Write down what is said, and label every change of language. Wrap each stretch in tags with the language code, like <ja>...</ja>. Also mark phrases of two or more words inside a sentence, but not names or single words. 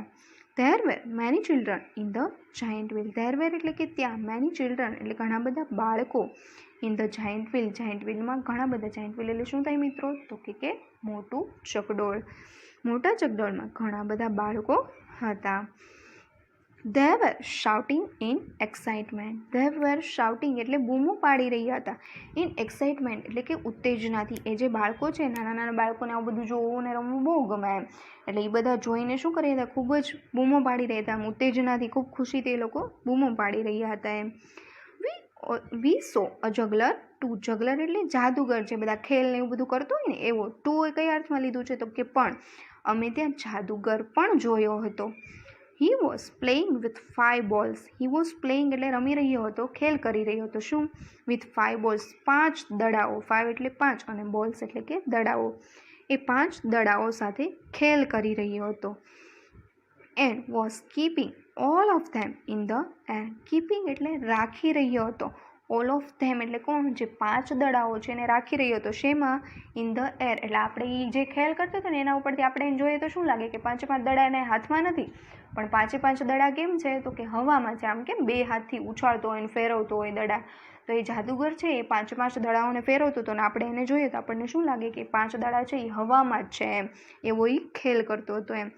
<en>There were many children in the giant wheel. there were</en> <gu>એટલે કે ત્યાં,</gu> <en>many children</en> <gu>એટલે ઘણા બધા બાળકો,</gu> <en>in the giant wheel,</en> <gu>જાયન્ટ વ્હીલમાં ઘણા બધા.</gu> <en>giant wheel</en> <gu>એટલે શું થાય મિત્રો? તો કે મોટું ચકડોળ. મોટા ચકડોળમાં ઘણા બધા બાળકો હતા.</gu> <en>They were shouting in excitement. They were shouting</en> <gu>એટલે બૂમો પાડી રહ્યા હતા.</gu> <en>In excitement</en> <gu>એટલે કે ઉત્તેજનાથી. એ જે બાળકો છે, નાના નાના બાળકોને આવું બધું જોવું ને રમવું બહુ ગમે એમ, એટલે એ બધા જોઈને શું કરી રહ્યા હતા? ખૂબ જ બૂમો પાડી રહ્યા હતા. આમ ઉત્તેજનાથી, ખૂબ ખુશીથી એ લોકો બૂમો પાડી રહ્યા હતા એમ.</gu> <en>We saw a juggler too.</en> <gu>જગલર એટલે જાદુગર, જે બધા ખેલ ને એવું બધું કરતો હોય ને એવો. ટુ એ કઈ અર્થમાં લીધું છે? તો કે પણ. અમે ત્યાં જાદુગર પણ જોયો હતો.</gu> <en>He was playing with 5 balls. He was playing</en> <gu>એટલે રમી રહ્યો હતો, ખેલ કરી રહ્યો હતો. શું?</gu> <en>with 5 balls,</en> <gu>5 દડાઓ. 5 એટલે 5 અને balls એટલે કે દડાઓ. એ 5 દડાઓ સાથે ખેલ કરી રહ્યો હતો.</gu> <en>and was keeping all of them in the air.</en> <gu>keeping એટલે રાખી રહ્યો હતો.</gu> <en>all of them</en> <gu>એટલે કોણ? જે 5 દડાઓ છે એને રાખી રહ્યો હતો. શેમાં?</gu> <en>in the air</en> <gu>એટલે આપણે એ જે ખેલ કરતો હતો ને એના ઉપરથી આપણે જોઈએ તો શું લાગે કે 5 દડા એને હાથમાં નથી, પણ 5 દડા કેમ છે? તો કે હવામાં છે. આમ કેમ 2 હાથથી ઉછાળતો હોય ને ફેરવતો હોય દડા, તો એ જાદુગર છે એ 5 દડાઓને ફેરવતો હતો, ને આપણે એને જોઈએ તો આપણને શું લાગે કે 5 દડા છે એ હવામાં જ છે એમ, એવો એ ખેલ કરતો હતો એમ.</gu>